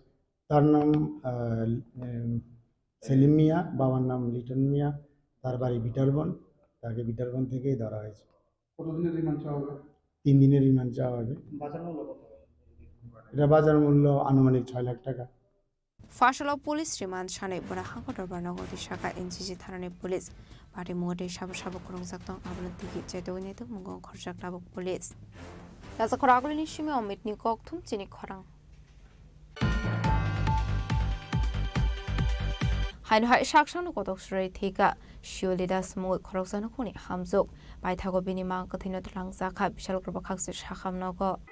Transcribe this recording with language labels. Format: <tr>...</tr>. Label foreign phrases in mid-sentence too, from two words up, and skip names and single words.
<bn>তার নাম সেলিম মিয়া, বাবার নাম লিটন মিয়া, তার বাড়ি বিটারবন। তাকে বিটারবন থেকেই ধরা হয়েছে। কতদিনের রিমান্ড চাওয়া হবে? 3 দিনের রিমান্ড চাওয়া হবে। বাজার মূল্য কত? এটা বাজার মূল্য আনুমানিক 6 লাখ টাকা।</bn> <brx>फासलो पुलिस रिमान्ड सानै बना हांको दरबार नगति शाखा एनसीसी थानानि पुलिस पार्टी मुगटे साबो खरंजाक दं आबोनो दिगि चेतोगनि तो मुंगो खरजाक लाबो पुलिस दाजा खरागलिनि सिमे अमितनि कक्थुम चिनि खरां हाइन हाय साक्षानो कतक सुरै थेगा शिवलिदास मु खरकजानो खुनि हामजुक बायथागो बिनि मां कथिनो लांजाखा बिशाल ग्रुप खाकसे साखामनगो</brx>